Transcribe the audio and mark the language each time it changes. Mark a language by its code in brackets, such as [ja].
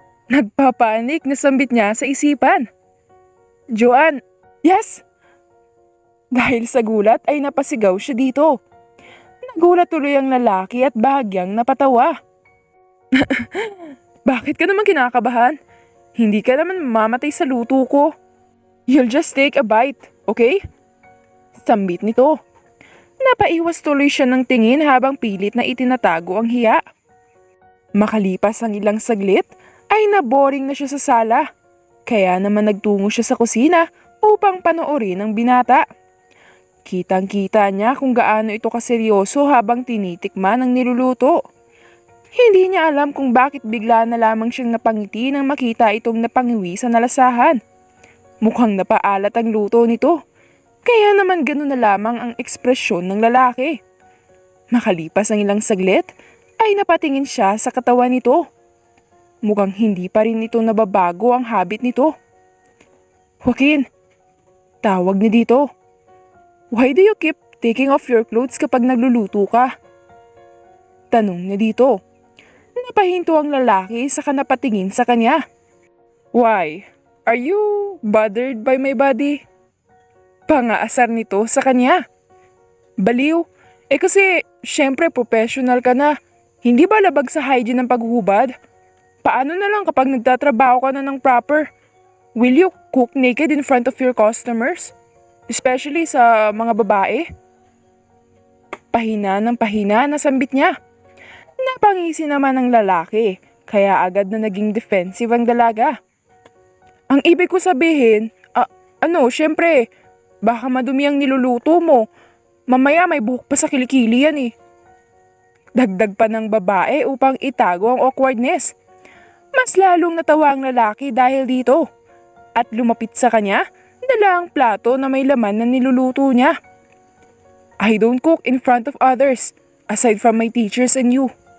[tl] Nagpapanik na sambit niya sa isipan. Joanne, yes! Dahil sa gulat ay napasigaw siya dito. Nagulat tuloy ang lalaki at bahagyang napatawa. Bakit ka naman kinakabahan? Hindi ka naman mamamatay sa luto ko. [en] You'll just take a bite, okay? [tl] Sambit nito. Napaiwas tuloy siya ng tingin habang pilit na itinatago ang hiya. Makalipas ang ilang saglit ay naboring na siya sa sala. Kaya naman nagtungo siya sa kusina upang panoorin ang binata. Kitang-kita niya kung gaano ito kaseryoso habang tinitikman ang niluluto. Hindi niya alam kung bakit bigla na lamang siyang napangiti nang makita itong napangiwi sa nalasahan. Mukhang napaalat ang luto nito. Kaya naman gano'n na lamang ang ekspresyon ng lalaki. Makalipas ang ilang saglit, ay napatingin siya sa katawan nito. Mukhang hindi pa rin ito nababago ang habit nito. Joaquin, tawag niya dito. [en] Why do you keep taking off your clothes [tl] kapag nagluluto ka? Tanong niya dito. Napahinto ang lalaki saka napatingin sa kanya. [en] Why? Are you bothered by my body? [tl] Pangaasar nito sa kanya. Baliw, kasi syempre professional ka na. Hindi ba labag sa hygiene ng paghuhubad? Paano na lang kapag nagtatrabaho ka na ng proper? [en] Will you cook naked in front of your customers? [tl] Especially sa mga babae? Pahina ng pahina na sambit niya. Napangisi naman ng lalaki, kaya agad na naging defensive ang dalaga. Ang ibig ko sabihin, syempre, baka madumi ang niluluto mo. Mamaya may buhok pa sa kilikili yan eh. Dagdag pa ng babae upang itago ang awkwardness. Mas lalong natawa ang lalaki dahil dito. At lumapit sa kanya, dala ang plato na may laman na niluluto niya. [en] I don't cook in front of others, aside from my teachers and you.